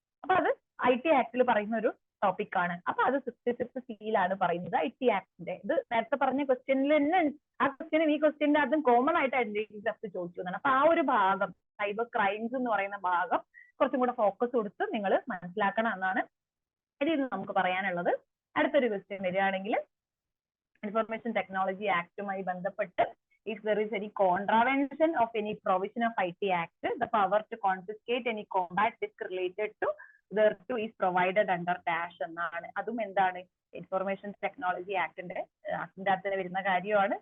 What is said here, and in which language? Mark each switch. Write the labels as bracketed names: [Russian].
[Malayalam] അപ്പൊ അത് IT ആക്ടിൽ പറയുന്ന ഒരു ടോപ്പിക് ആണ്. അപ്പൊ അത് 66C പറയുന്നത് IT ആക്ടിന്റെ. ഇത് നേരത്തെ പറഞ്ഞ ക്വസ്റ്റ്യനിൽ തന്നെ ആ ക്വസ്റ്റ്യനും ഈ ക്വസ്റ്റ്യന്റെ അതും കോമൺ ആയിട്ട് ഐഡന്റിറ്റി തെഫ്റ്റ് ചോദിച്ചു എന്നാണ്. അപ്പൊ ആ ഒരു ഭാഗം സൈബർ ക്രൈംസ് എന്ന് പറയുന്ന ഭാഗം കുറച്ചും കൂടെ ഫോക്കസ് കൊടുത്ത് നിങ്ങൾ മനസ്സിലാക്കണം എന്നാണ് ഇതിൽ നമുക്ക് പറയാനുള്ളത്. അടുത്തൊരു ക്വസ്റ്റ്യൻ വരികയാണെങ്കിൽ ഇൻഫർമേഷൻ ടെക്നോളജി ആക്ടുമായി ബന്ധപ്പെട്ട് [English] if there is any contravention of any provision of IT Act, the power to confiscate any combat disk related to thereto is provided under dash [Malayalam] എന്നാണ്. അതും എന്താണ്, ഇൻഫർമേഷൻ ടെക്നോളജി ആക്ടിന്റെ അകത്ത് വരുന്ന കാര്യമാണ്.